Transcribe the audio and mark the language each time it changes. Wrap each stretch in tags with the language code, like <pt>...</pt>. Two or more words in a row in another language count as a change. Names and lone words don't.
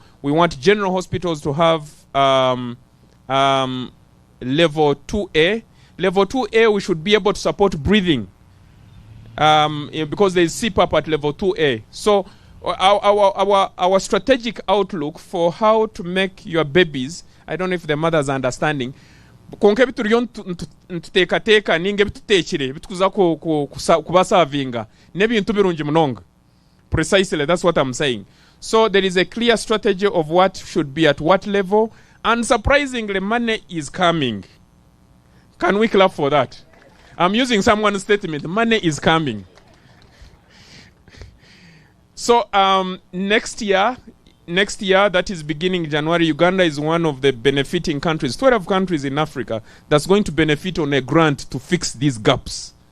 <en>We want general hospitals to have level 2A. Level 2A, we should be able to support breathing because there is CPAP at level 2A. So our strategic outlook for how to make your babies, I don't know if the mothers are understanding,</en> <nyn>konke bituriyo ntuteekateeka ninga bituteekire bitukuza kubasavinga n'ebintu birungi munonga.</nyn> <en>Precisely, that's what I'm saying. So there is a clear strategy of what should be at what level, and surprisingly, money is coming. Can we clap for that? I'm using someone's statement. Money is coming. So next year, that is beginning January, Uganda is one of the benefiting countries, 12 countries in Africa, that's going to benefit on a grant to fix these gaps.</en>